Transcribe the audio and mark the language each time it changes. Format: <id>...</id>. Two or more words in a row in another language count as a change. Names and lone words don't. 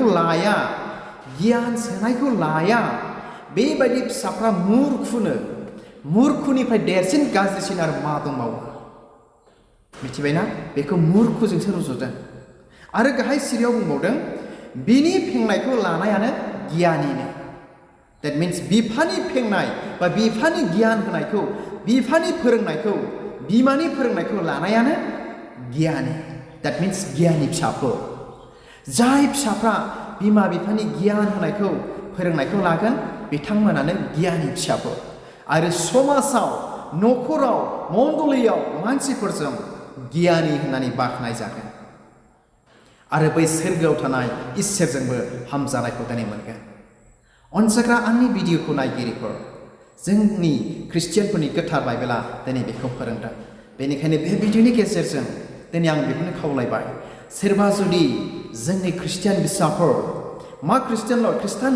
<brx>लाया गियान सोनायखौ लाया बेबायदि फिसाफ्रा मुर्खुनो मुर्खुनिफ्राय देरसिन गाज्रिसिन आरो मा दंबावो मिथिबायना बेखौ मुर्खुजोंसो रुजुदों आरो गाहाय सिरियाव बुंबावदों बिनि फेंनायखौ लानायानो गियानिनो</brx> <en>that means</en> <brx>बिफानि फेंनाय बा बिफानि गियान होनायखौ बिफानि फोरोंनायखौ बिमानि फोरोंनायखौ लानायानो गियानि</brx> <en>that means</en> <brx>गियानि फिसाफोर जाय फिसाफ्रा बिमा बिफानि गियान होनायखौ फोरोंनायखौ लागोन बिथांमोनानो गियानि फिसाफोर आरो समाजाव नखराव मण्डलीयाव मानसिफोरजों गियानि होननानै बाख्नाय जागोन आरो बै सोरगोआव थानाय इसोरजोंबो हामजानायखौ दिनै मोनगोन अनसायग्रा आंनि भिडिअखौ नायगिरिफोर जोंनि ख्रिस्टियानफोरनि गोथार बाइबेला दिनै बेखौ फोरोंदों बेनिखायनो बे भिडिअनि गेजेरजों दिनै आं बेखौनो खावलायबाय सोरबा जुदि जोंनि ख्रिस्टियान बिसाफोर मा ख्रिस्टियानल' ख्रिस्टान</brx>